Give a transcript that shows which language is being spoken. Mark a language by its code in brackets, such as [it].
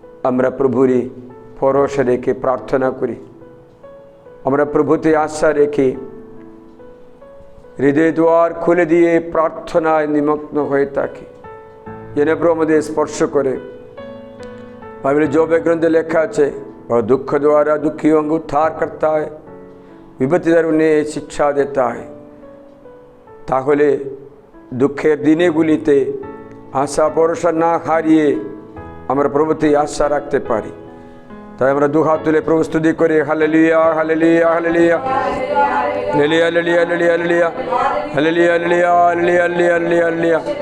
[bn] আমরা প্রভুরই ভরসা রেখে প্রার্থনা করি, আমরা প্রভুতে আশা রেখে হৃদয় দ্বার খুলে দিয়ে প্রার্থনায় নিমগ্ন হয়ে থাকি, যেন প্রভু আমাদের স্পর্শ করে। বাইবেলে যোবে গ্রন্থে লেখা আছে, [hi] और दुख द्वारा दुखियों को उद्धार करता है, विपत्ति द्वारा उन्हें शिक्षा देता है। [bn] তাহলে দুঃখের দিনগুলিতে আশা ভরসা না হারিয়ে আমরা প্রভুতে আশা রাখতে পারি। তাই আমরা দু হাত তুলে প্রভু স্তুতি করি, hallelujah hallelujah hallelujah hallelujah hallelujah hallelujah hallelujah hallelujah hallelujah hallelujah.